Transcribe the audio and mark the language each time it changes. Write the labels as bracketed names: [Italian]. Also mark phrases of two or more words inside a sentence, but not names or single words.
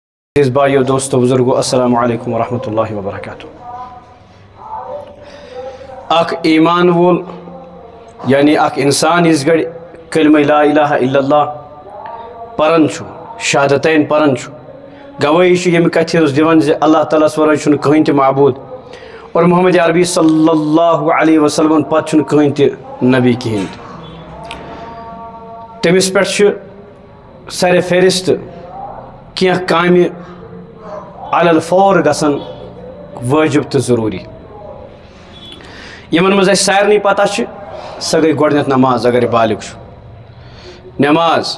[Urdu] عزیز بھائیو دوستو بزرگو [Arabic] السلام علیکم ورحمۃ اللہ وبرکاتہ. [Kashmiri] اخ ایمان وول یعنی اخ انسان اس گڑ کلمہ [Arabic] لا الہ الا اللہ [Kashmiri] پرن چھو شہادتین پرن چھو گواہی چھو یم کتھ اس دیوان زِ اللہ تعالیٰ ورٲے چھُنہٕ کٕہٕنۍ تہِ معبوٗد اور محمد عربی [Arabic] صلی اللہ علیہ وسلم [Kashmiri] پتہٕ چھُنہٕ کٕہٕنۍ تہِ نبی کِہیٖنۍ تہِ تٔمِس پٮ۪ٹھ چھُ سرِ فہرست کینٛہہ کامہِ [Arabic] علی الفور [Kashmiri] گژھن واجب تہٕ ضروٗری. یِمن منٛز اَسہِ سارنٕے پتہ چھِ سۄ گٔے گۄڈٕنٮ۪تھ نماز اگر یہِ بالغ چھُ نماز.